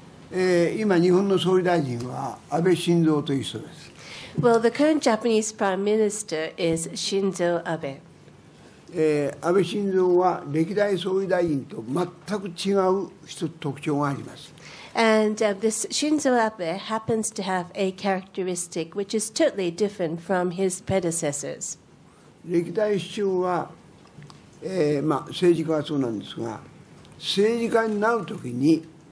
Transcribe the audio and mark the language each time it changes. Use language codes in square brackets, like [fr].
[ja] 今日本の総理大臣は安倍晋三という人です。 [en] Well, the current Japanese Prime Minister is Shinzo Abe. [ja] 安倍晋三は歴代総理大臣と全く違う特徴があります。 [en] And this Shinzo Abe happens to have a characteristic which is totally different from his predecessors. [ja] 歴代首相は、政治家はそうなんですが、政治家になるときに